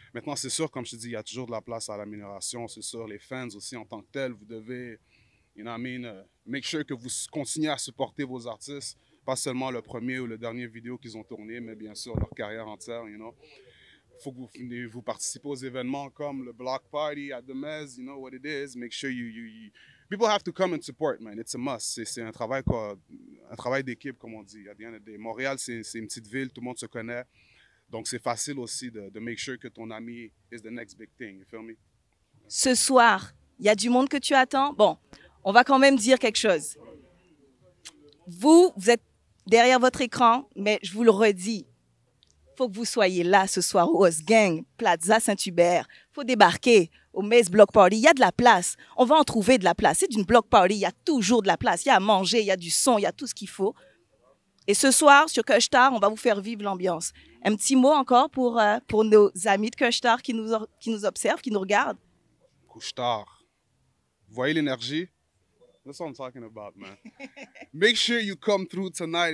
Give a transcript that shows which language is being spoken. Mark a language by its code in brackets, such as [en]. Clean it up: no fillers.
[fr] Maintenant, c'est sûr, comme je te dis, il y a toujours de la place à l'amélioration, c'est sûr, les fans aussi en tant que tels, vous devez, [en] you know what I mean, make sure [fr] que vous continuez à supporter vos artistes, pas seulement le premier ou le dernier vidéo qu'ils ont tourné, mais bien sûr leur carrière entière, [en] you know. [fr] Il faut que vous participez aux événements comme le Block Party at the Mez, [en] you know what it is. Make sure you people have to come and support, man. It's a must. [fr] C'est un travail d'équipe, comme on dit. À [en] the end of the day. [fr] Montréal, c'est une petite ville, tout le monde se connaît. Donc, c'est facile aussi de [en] make sure [fr] que ton ami [en] is the next big thing. You feel me? [fr] Ce soir, il y a du monde que tu attends. Bon, on va quand même dire quelque chose. Vous êtes derrière votre écran, mais je vous le redis. Il faut que vous soyez là ce soir au House Gang, Plaza Saint-Hubert. Il faut débarquer au Maze Block Party. Il y a de la place. On va en trouver de la place. C'est d'une Block Party. Il y a toujours de la place. Il y a à manger, il y a du son, il y a tout ce qu'il faut. Et ce soir, sur Couche-Tard, on va vous faire vivre l'ambiance. Un petit mot encore pour nos amis de Couche-Tard qui nous observent, qui nous regardent. Couche-Tard. Vous voyez l'énergie? [en] That's what I'm talking about, man. Make sure you come through tonight.